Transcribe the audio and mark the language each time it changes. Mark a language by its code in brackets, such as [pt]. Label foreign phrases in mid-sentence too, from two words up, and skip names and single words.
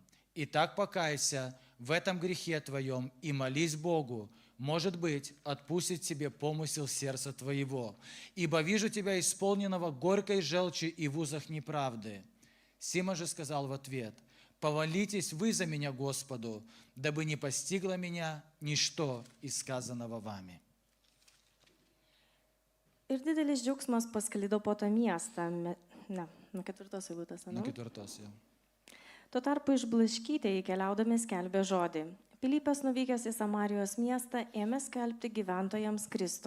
[ru] Итак, покайся в этом грехе твоем и молись Богу, может быть, отпустит тебе помысел сердца твоего. Ибо вижу тебя исполненного горькой желчи и в узах неправды». Симон же сказал в ответ: «Помолитесь вы за меня Господу, дабы не постигло меня ничто из сказанного вами». [lt] Ir didelis džiaugsmas pasklido po tą miestą. Nuo 4 eilutės. [ru] На 4 jau. [lt] Tuo tarpu išblaškytieji keliaudami skelbė žodį. Pilypas, nuvykęs į Samarijos miestą, ėmė skelbti gyventojams Kristų.